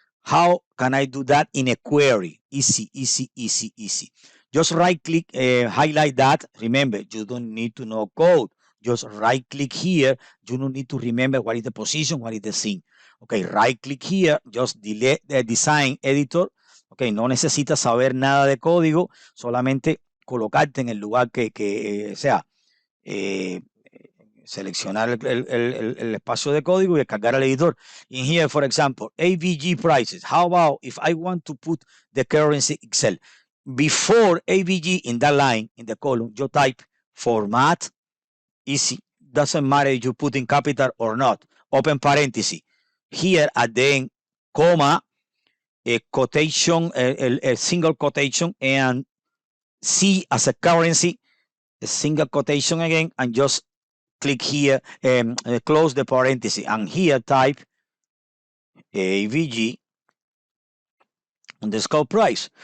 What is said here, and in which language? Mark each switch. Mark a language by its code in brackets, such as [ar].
[en] How can I do that in a query? Easy, easy, easy, easy. Just right click, highlight that. Remember, you don't need to know code. Just right click here. You don't need to remember what is the position, what is the thing. Okay, right click here, just delete the design editor. [es] Okay, no necesitas saber nada de código, solamente colocarte en el lugar que sea, seleccionar el espacio de código y descargar el editor. [en] In here, for example, AVG prices. How about if I want to put the currency Excel? Before AVG in that line, in the column, you type format, easy. Doesn't matter if you put in capital or not. Open parenthesis. Here at the end, comma, a quotation, a single quotation, and C as a currency, a single quotation again, and just click here, close the parenthesis, and here type AVG underscore price.